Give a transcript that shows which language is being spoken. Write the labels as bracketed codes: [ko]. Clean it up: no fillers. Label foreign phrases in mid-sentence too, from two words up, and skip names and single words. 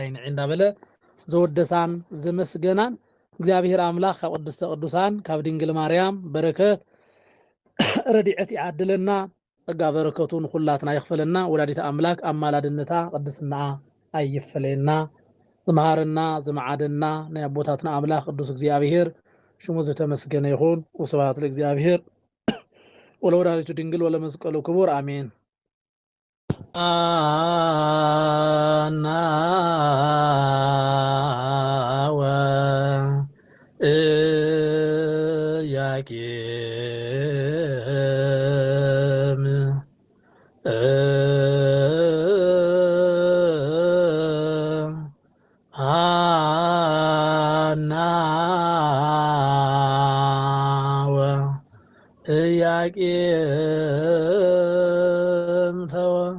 [ti] ንዒ እንዳበለ ዘወደሳን ዘመስገናን እግዚአብሔር አምላክ ካብ ቅድስተ ቅዱሳን ካብ ድንግል ማርያም በረከት ረድኤት ይዓድለና ጸጋ በረከቱን ሁላትና ይኽፈለና። ወላዲተ አምላክ አማላድነታ ቅድስና አይፈለና ዝመሃረና ዝመዓደና ናይ አቦታትና አምላክ ቅዱስ እግዚአብሔር ሽሙ ዝተመስገነ ይሁን። [gez] ወስብሐት ለእግዚአብሔር ወለወላዲቱ ድንግል ወለመስቀሉ ክቡር አሜን። አና ወኢያቄም ሐና ወኢያቄም ተወ